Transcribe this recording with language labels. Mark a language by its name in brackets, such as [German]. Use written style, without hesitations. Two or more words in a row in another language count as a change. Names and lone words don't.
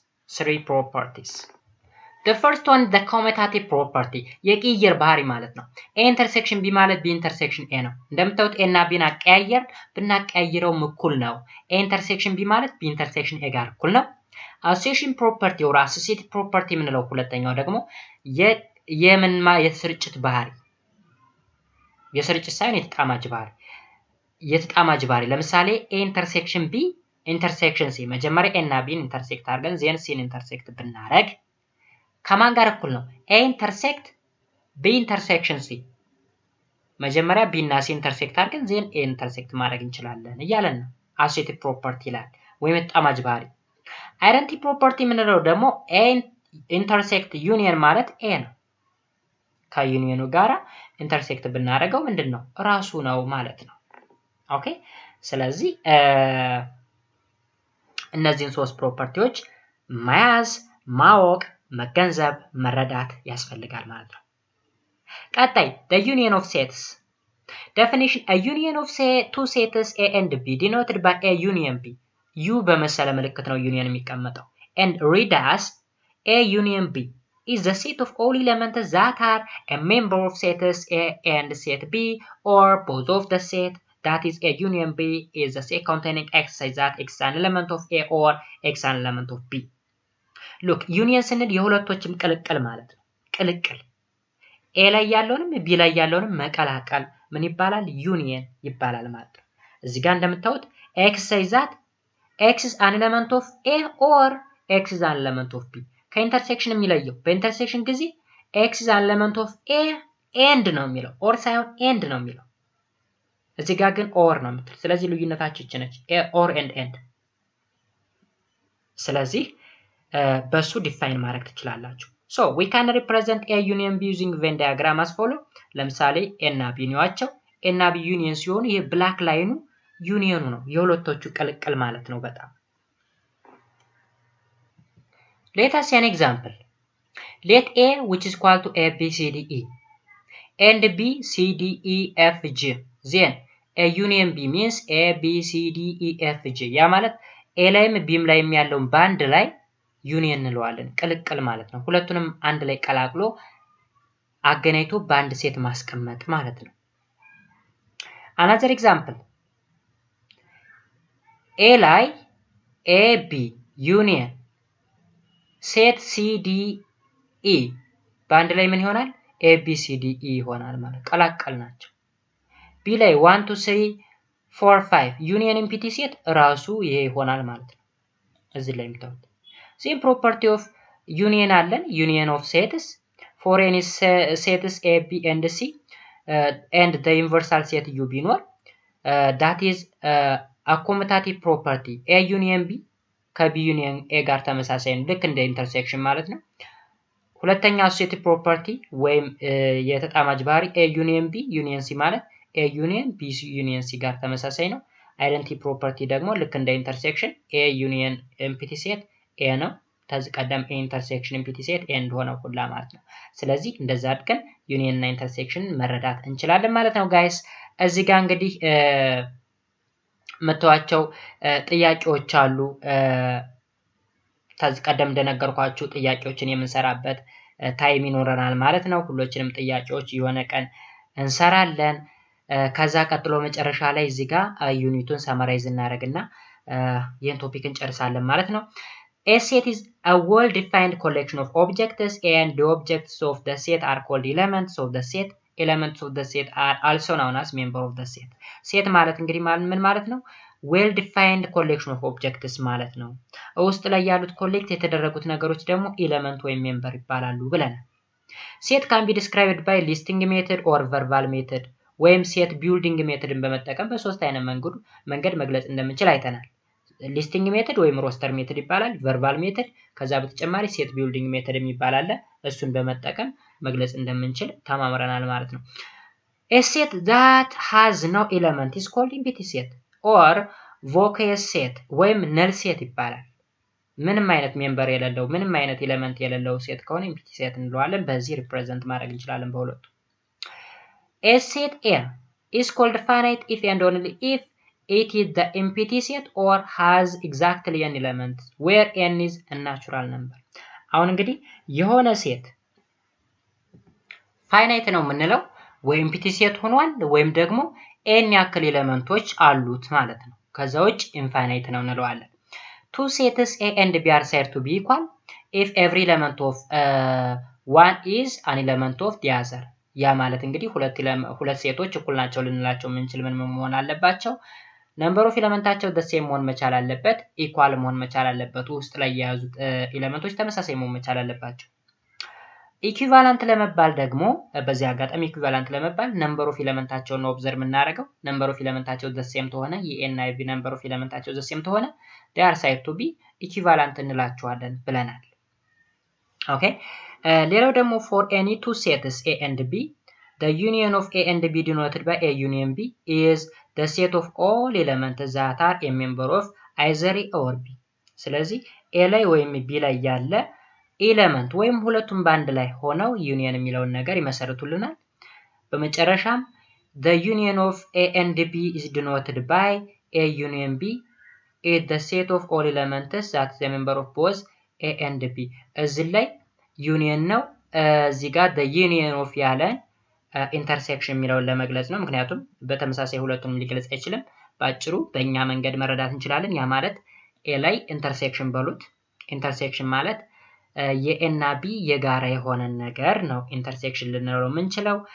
[English] The first one, the commutative property, [Amharic] የቅይር ባህሪ ማለት ነው። [English] A intersection B [Amharic] ማለት [English] B intersection A [Amharic] ነው። እንደምታዩት A እና B አቀያየር ብናቀያይረው እኩል ነው። [English] A intersection B [Amharic] ማለት [English] B intersection A [Amharic] ጋር እኩል ነው። [English] association property or associative property [Amharic] የምንለው ሁለተኛው ደግሞ የስርጭት ባህሪ፣ የስርጭት ሳይሆን የተጣማጅ ባህሪ ለምሳሌ [English] A intersection B intersection C [Amharic] መጀመሪያ A እና B ኢንተርሴክት አድርገን ዜን C ኢንተርሴክት ብናረግ ከማን ጋር እኩል ነው? [English] A intersect B intersection C [Amharic] መጀመሪያ B እና C ኢንተርሴክት አድርገን ዜን A ኢንተርሴክት ማድረግ እንችላለን እያለን ነው። [English] associative property [Amharic] ይላል ወይም የተጣማጅ ባህሪ። [English] identity property [Amharic] የምንለው ደግሞ [English] A intersect union [Amharic] ማለት A ነው። ከዩኒየኑ ጋራ ኢንተርሴክት ብናደርገው ምንድነው? ራሱ ነው ማለት ነው። ኦኬ ስለዚህ እነዚህን ሶስት ፕሮፐርቲዎች መያዝ፣ ማወቅ፣ መገንዘብ፣ መረዳት ያስፈልጋል ማለት ነው። ቀጣይ [English] the union of sets definition a union of two sets A and B denoted by A union B [Amharic] U በመሰለ ምልክት ነው ዩኒየን የሚቀመጠው [English] and read as A union B is the set of all elements that are a member of sets A and set B or both of the set that is A union B is the set containing X such that X is an element of A or X is an element of B. [Amharic] Look, union ስንል የሁለቶችም ቅልቅል ማለት ነው። ቅልቅል A ላይ ያለውንም B ላይ ያለውንም መቀላቀል ምን ይባላል? ዩኒየን ይባላል ማለት ነው። እዚህ ጋር እንደምታዩት [English] X such that X is an element of A or X is an element of B [Amharic] ከኢንተርሴክሽን የሚለየው በኢንተርሴክሽን ጊዜ [English] X is an element of A and [Amharic] ነው የሚለው ኦር ሳይሆን ኤንድ ነው የሚለው እዚህ ጋር ግን ኦር ነው የምትል ስለዚህ ልዩነታቸው እቺ ነች ኦር ኤንድ ስለዚህ በሱ ዲፋይን ማድረግ ትችላላችሁ [English] so we can represent A union B using Venn diagram as follow [Amharic] ለምሳሌ A እና B ኒዋቸው A እና B ዩኒየን ሲሆኑ ይሄ [English] black line [Amharic] ዩኒየኑ ነው የሁለቶቹ ቅልቅል ማለት ነው በጣም [English] let us see an example let A which is equal to A B C D E and B C D E F G then A union B means A B C D E F G [Amharic] ያ ማለት A ላይም Bም ላይም ያለውን ባንድ ላይ ዩኒየን እንለዋለን ቅልቅል ማለት ነው [English] ሁለቱንም አንድ ላይ ቀላቅሎ አገናኝቶ ባንድ ሴት ማስቀመጥ ማለት ነው another example [Amharic] A ላይ [English] A B union set C D E [Amharic] ባንድ ላይ ምን ይሆናል A B C D E ይሆናል ማለት ቀላቀል ናቸው B ላይ 1 2 3 4 5 [English] union empty set [Amharic] ራሱ ይሄ ይሆናል ማለት ነው እዚህ ላይ የምታዩት [English] same property of union [Amharic] አለን [English] union of sets for any sets A B and C and the universal set [Amharic] U ቢኖር [English] that is a commutative property A union B [Amharic] ከ [English] B union A [Amharic] ጋር ተመሳሳይ ነው ልክ እንደ ኢንተርሴክሽን ማለት ነው ሁለተኛ [English] associative property [Amharic] ወይም የተጣማጅ ባህሪ [English] A union B union C [Amharic] ማለት [English] A union B union C [Amharic] ጋር ተመሳሳይ ነው [English] identity property [Amharic] ደግሞ ልክ እንደ ኢንተርሴክሽን [English] A union empty set A [Amharic] ነው ተዝቀደም [English] A intersection empty set A [Amharic] እንደሆነ ሁላ ማለት ነው ስለዚህ እንደዛ አድርገን ዩኒየን እና ኢንተርሴክሽን መረዳት እንችላለን ማለት ነው ጋይስ እዚህ ጋር እንግዲህ መተዋቸው ጥያቄዎች አሉ ተዝቀደም እንደነገርኳችሁ ጥያቄዎችን የምንሰራበት ታይም ይኖረናል ማለት ነው ሁሎችንም ጥያቄዎች የሆነ ቀን እንሰራለን ከዛ ቀጥሎ መጨረሻ ላይ እዚህ ጋር ዩኒቱን ሰመራይዝ እናደርግና ይሄን ቶፒክ እንጨርሳለን ማለት ነው [English] A set is a well-defined collection of objects and the objects of the set are called elements of the set. Elements of the set are also known as member of the set. [Amharic] Set ማለት እንግዲህ ምን ማለት ነው? [English] Well-defined collection of objects ማለት ነው. [Amharic] ውስጥ ላይ ያሉት ኮሌክት የተደረጉት ነገሮች ደግሞ ኤሌመንት ወይም ሜምበር ይባላሉ ብለናል. [English] Set can be described by listing method or verbal method [Amharic] ወይም set building methodን በመጠቀም በሶስት አይነት መንገድ መግለጽ እንደምንችል አይተናል. [English] listing method [Amharic] ወይም [English] roster method [Amharic] ይባላል [English] verbal method [Amharic] ከዛ በተጨማሪ [English] set building method [Amharic] የሚባል እሱን በመጠቀም መግለጽ እንደምንችል ተማምረናል ማለት [English] ነው A set that has no element is called empty set or vocal set ወይም null set [Amharic] ይባላል። ምንም አይነት ሜምበር የሌለው ምንም አይነት ኤሌመንት የሌለው ሴት ከሆነ [English] empty set [Amharic] እንለዋለን። በዚህ ሪፕሬዘንት ማድረግ እንችላለን በሁለቱ። [English] A set A is called finite if and only if it is the empty set or has exactly an element where n is a natural number. [Amharic] አሁን እንግዲህ የሆነ ሴት ፋይናይት ነው የምንለው ወይ [English] empty set [Amharic] ሆኗል ወይም ደግሞ n ያክል ኤሌመንቶች አሉት ማለት ነው። ከዛ ውጭ ኢንፋይናይት ነው እንለዋለን። [English] Two sets A and B are said to be equal if every element of one is an element of the other. [Amharic] ያ ማለት እንግዲህ ሁለት ሴቶች እኩል ናቸው ልንላቸው የምንችል ምን መሆን አለባቸው? [English] number of elements the same [Amharic] መሆን መቻል አለበት፣ ኢኳል መሆን መቻል አለበት። ውስጥ ላይ የያዙት ኤሌመንቶች ተመሳሳይ መሆን መቻል አለባቸው። ኢኩቫለንት ለመባል ደግሞ በዚህ አጋጣሚ ኢኩቫለንት ለመባል [English] number of elements [Amharic] ነው ኦብዘርቭ የምናደርገው። [English] number of elements the same [Amharic] ተሆነ የኤን አይ ቢ [English] number of elements the same ተሆነ they are said to be equivalent [Amharic] እንላቸዋለን ብለናል። ኦኬ ሌላው ደግሞ [English] for any two sets A and B the union of A and B denoted by A union B is the set of all elements that are a member of either A or B. [Amharic] ስለዚህ A ላይ ወይም B ላይ ያለ ኤሌመንት ወይም ሁለቱም ባንድ ላይ ሆነው ዩኒየን የሚለውን ነገር ይመሰርቱልናል። በመጨረሻም [English] the union of A and B is denoted by A union B is the set of all elements that the member of both A and B. [Amharic] እዚህ ላይ ዩኒየን ነው። እዚህ ጋር [English] the union of [Amharic] ያለን ኢንተርሴክሽን የሚለውን ለመግለጽ ነው። ምክንያቱም በተመሳሳይ ሁለቱንም ሊገልጽ አይችልም። በአጭሩ በእኛ መንገድ መረዳት እንችላለን። ያ ማለት ኤ ላይ ኢንተርሴክሽን በሉት። ኢንተርሴክሽን ማለት የኤ እና ቢ የጋራ የሆነን ነገር ነው ኢንተርሴክሽን ልንለው የምንችለው።